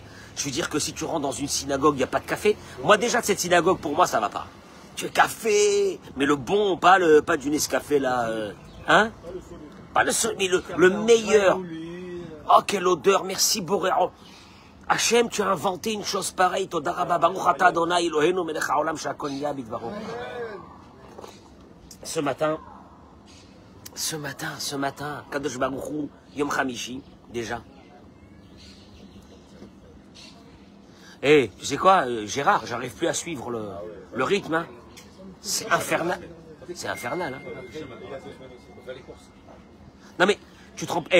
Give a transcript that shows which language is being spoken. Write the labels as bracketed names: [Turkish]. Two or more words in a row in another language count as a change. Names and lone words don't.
[French] Je veux dire que si tu rentres dans une synagogue, il n'y a pas de café. Moi, déjà, de cette synagogue, pour moi, ça va pas. Tu es café, mais le bon, pas du Nescafé, là. Hein? Pas le seul, mais le meilleur. Oh, quelle odeur, merci Boré. Oh. Hachem, tu as inventé une chose pareille. [Hebrew] תודה רבה, ברוך אתה ה' אלוהינו מלך העולם שהכל נהיה בדברו. [French] Ce matin, [Hebrew] קדוש ברוך הוא, יום חמישי, [French] déjà. Tu sais quoi, Gérard, j'arrive plus à suivre le rythme. Hein. C'est infernal. Hein. Non mais, tu te trompes.